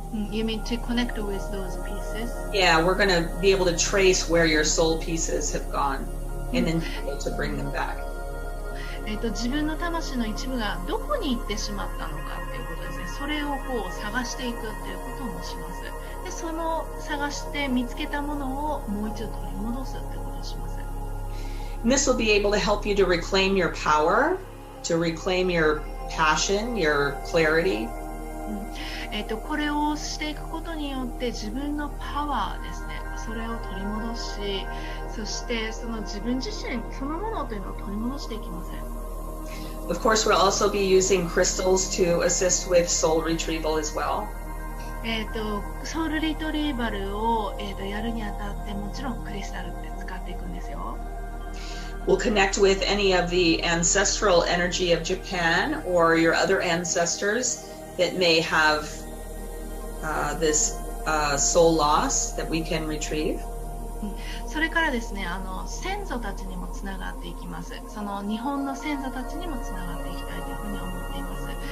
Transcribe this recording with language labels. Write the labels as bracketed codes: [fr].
[en] You mean to connect with those pieces? Yeah, we're going to be able to trace where your soul pieces have gone and then be able to bring them back. [ja] 自分の魂の一部がどこに行ってしまったのかっていうことですね。それを探していくっていうこともします。で、その探して見つけたものをもう一度取り戻すってことをします。 [en] And this will be able to help you to reclaim your power, to reclaim your passion, your clarity. [ja] これをしていくことによって自分のパワーですね、それを取り戻し、そしてその自分自身そのものというのを取り戻していきます。 [en] Of course, we'll also be using crystals to assist with soul retrieval as well. [ja] ソウルリトリーバルを、やるにあたってもちろんクリスタルって使っていくんですよ。 [en] We'll connect with any of the ancestral energy of Japan or your other ancestors that may have this soul loss that we can retrieve. [ja] それからですね、先祖たちにもつながっていきます。その日本の先祖たちにもつながっていきたいというふうに思っています。